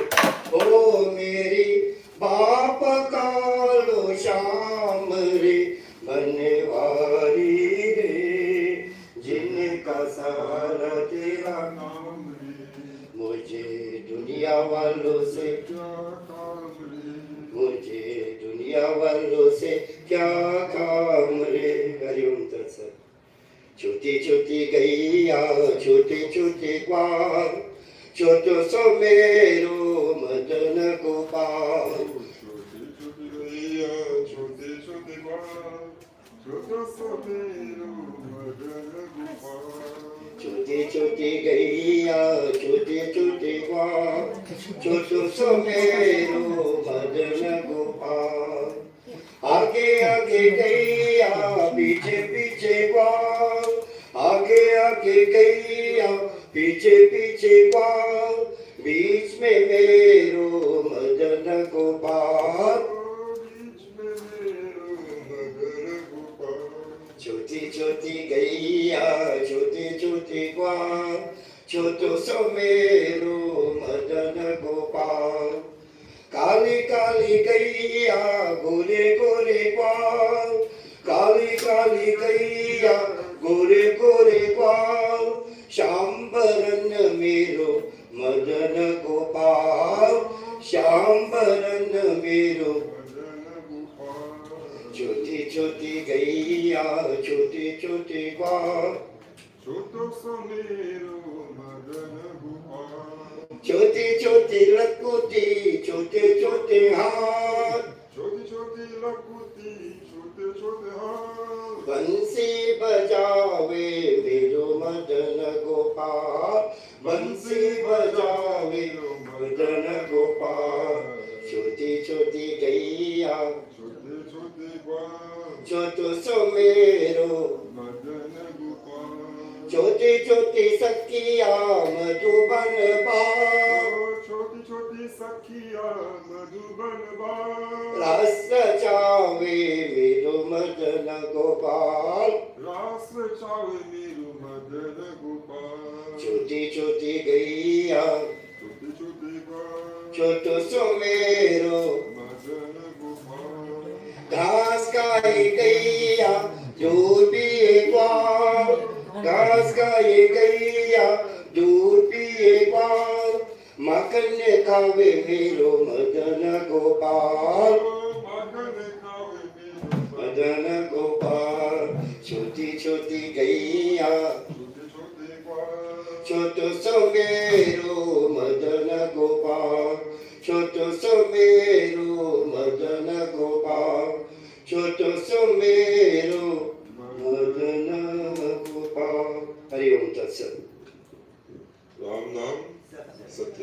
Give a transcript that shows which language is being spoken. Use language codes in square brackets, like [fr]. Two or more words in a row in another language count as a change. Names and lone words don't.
[hi] ओ मेरी बाप कालो श्याम रे, बनवारी रे जिनका सहारा तेरा नाम रे, मुझे दुनिया वालों से क्या काम रे, मुझे दुनिया वालों से क्या काम रे। [sa] हरिओम तत्सत। [bra] छोटी छोटी गैया छोटे छोटे ग्वाल, छोटो सो मेरो मदन गोपाल। छोटी छोटी गैया छोटे छोटे ग्वाल, छोटो सो मेरो मदन गोपाल। छोटी छोटी गैया छोटे छोटे ग्वाल, छोटो सो मेरो मदन गोपाल। आगे आगे गैया पीछे पीछे ग्वाल, आगे आगे गैया पीछे पीछे ग्वाल, बीच में मेरो मदन गोपाल, बीच में मेरो मदन गोपाल। छोटी छोटी गैया छोटे छोटे ग्वाल, छोटो सो मेरो मदन गोपाल। काली काली गैया गोरे गोरे ग्वाल, काली काली गैया गोरे गोरे ग्वाल, श्याम बरन मेरो मदन गोपाल, श्याम बरन मेरो मदन गोपाल। छोटी छोटी गैया छोटे छोटे ग्वाल, छोटो सो मेरो मदन गोपाल। छोटी छोटी लकुटी छोटे छोटे हाथ, छोटी छोटी लकुटी छोटे छोटे हाथ, बंसी बजावे मेरो मदन गोपाल, बंसी बजावे मदन गोपाल। छोटी छोटी गैया छोटे छोटे ग्वाल, छोटो सो मेरो मदन गोपाल। छोटी छोटी सखिया मधुबन बार, छोटी छोटी सखिया मधुबन बार, रास चावे मेरो मदन गोपाल, रास चावे मेरो मदन गोपाल। छोटी छोटी गैया छोटी छोटी ग्वाल, छोटो सो मेरो मदन गोपाल। घास खाए गैया दूध पिए ग्वाल, घास खाए गैया दूध पिए ग्वाल, माखन खावे मेरो मदन गोपाल, माखन खावे मेरो मदन गोपाल। छोटी छोटी गैया छोटे छोटे ग्वाल, छोटो सो मेरो मदन गोपाल, छोटो सो मेरो मदन गोपाल, छोटो सो मेरो मदन गोपाल। [sa] हरि ओम तत्सत। [hi] राम नाम सत्य.